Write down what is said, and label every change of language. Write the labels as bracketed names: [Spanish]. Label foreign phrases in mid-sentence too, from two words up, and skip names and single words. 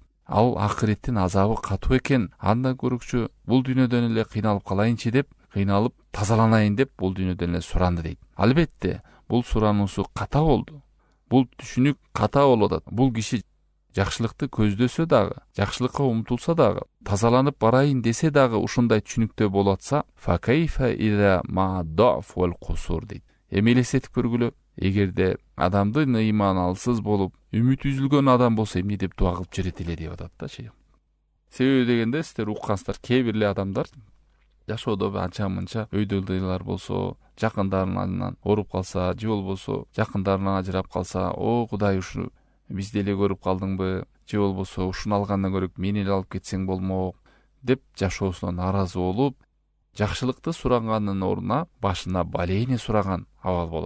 [Kyrgyz] Ал акыреттин азабы катуу экен, андан көрүкчү бул дүйнөдөн эле кыйналып калайынчы деп, кыйналып тазаланайын деп бул дүйнөдөн эле суранды дейт. Албетте бул сурануусу ката болду. Бул түшүнүк ката болуп атат. Бул киши жакшылыкты көздөсө дагы, жакшылыкка умтулса дагы, тазаланып барайын десе дагы ушундай түшүнүктө болуп атса, [Arabic] فكيف إذا ما ضعف والقصور дейт. [Kyrgyz] Эми элестетип көргүлө, эгерде адамдын ыйманы алсыз болуп, үмүт үзүлгөн адам болсо эмне деп дуа кылып жүрөт эле деп атат да шейх. Себеби дегенде сиздер уккансыздар, кээ бир эле адамдар жашоодо анча-мынча өйдөлдүйлөр болсо, жакындарынан ооруп калса, же болбосо жакындарынан ажырап калса, "О Кудай, ушу бизди эле көрүп калдыңбы, же болбосо ушуну алгандан көрөк мени эле алып кетсең болмок" деп жашоосуна нааразы болуп, жакшылыкты сураганын ордуна башына балейни сураган абал болот.